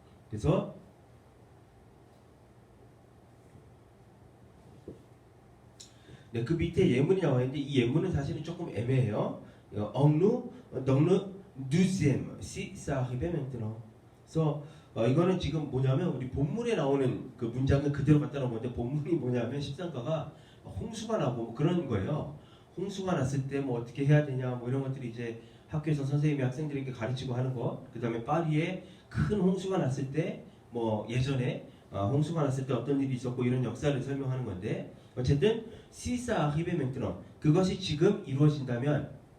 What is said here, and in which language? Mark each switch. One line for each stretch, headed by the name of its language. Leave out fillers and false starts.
Korean: 그래서 네, 그 밑에 예문이 나와 있는데 이 예문은 사실은 조금 애매해요.
French: dans le deuxième, si ça arrivait maintenant.
Korean: 그래서 이거는 지금 뭐냐면 우리 본문에 나오는 그 문장을 그대로 갖다 놓은 건데 본문이 뭐냐면 13가가 홍수가 나고 뭐 그런 거예요. 홍수가 났을 때 뭐 어떻게 해야 되냐 뭐 이런 것들이 이제 학교에서 선생님이 학생들에게 가르치고 하는 거. 그 다음에 파리에 큰 홍수가 났을 때 뭐 예전에 홍수가 났을 때 어떤 일이 있었고 이런 역사를 설명하는 건데 어쨌든
French: si ça arrive maintenant
Korean: 그것이 지금 이루어진다면